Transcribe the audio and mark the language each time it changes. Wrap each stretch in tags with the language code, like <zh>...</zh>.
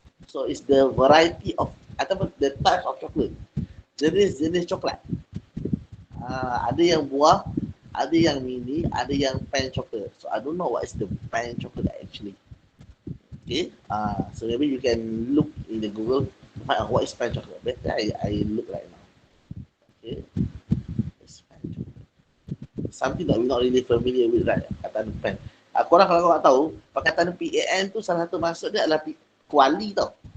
<en>So it's the variety of ataupun the type of chocolate.</en> <ms>Jenis coklat. Ada yang buah, ada yang mini, ada yang pan chocolate.</ms> <en>So I don't know what is the pan chocolate actually. Okay, so maybe you can look in the Google find out what is pan chocolate. Better I look right now. Okay, it's pan chocolate. Something that we're not really familiar with, right?</en> <ms>Perkataan pan. Korang kalau korang tahu, perkataan PAN tu salah satu maksud dia adalah kuali tau.</ms>